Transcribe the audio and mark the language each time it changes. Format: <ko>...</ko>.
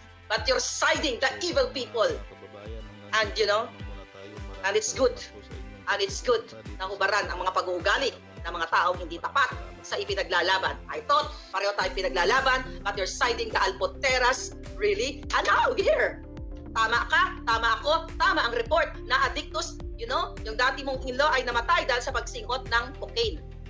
<en>but you're siding the evil people. And and it's good. And it's good</en> <tl>na hubaran ang mga pag-uugali ng mga taong hindi tapat sa ipinaglalaban.</tl> <en>I thought</en> <tl>pareho tayong pinaglalaban,</tl> <en>but you're siding the Alponteras, really? And now, here,</en> <tl>tama ka, tama ako, tama ang report na addictus, yung dati mong in-law ay namatay dahil sa pagsingot ng cocaine.</tl>